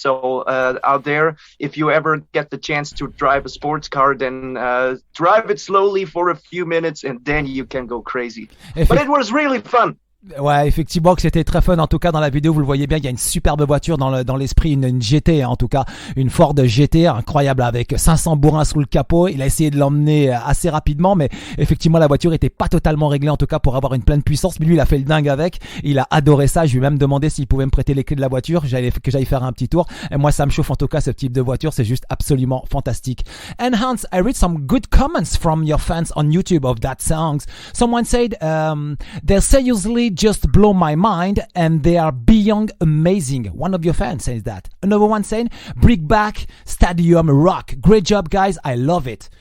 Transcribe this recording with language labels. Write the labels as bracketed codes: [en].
[en] So out there, if you ever get the chance to drive a sports car, then drive it slowly for a few minutes and then you can go crazy. But it was really fun. [fr] Ouais, effectivement que c'était très fun. En tout cas, dans la vidéo, vous le voyez bien, il y a une superbe voiture dans l'esprit, une GT, en tout cas, une Ford GT incroyable avec 500 bourrins sous le capot. Il a essayé de l'emmener assez rapidement, mais effectivement, la voiture était pas totalement réglée, en tout cas, pour avoir une pleine puissance. Mais lui, il a fait le dingue avec. Il a adoré ça. Je lui ai même demandé s'il pouvait me prêter les clés de la voiture, que j'aille faire un petit tour. Et moi, ça me chauffe, en tout cas, ce type de voiture. C'est juste absolument fantastique. [en] And Hans, I read some good comments from your fans on YouTube of that song. Someone said, they're seriously just blow my mind and they are beyond amazing. One of your fans says that. Another one saying, bring back Stadium Rock. Great job, guys. I love it.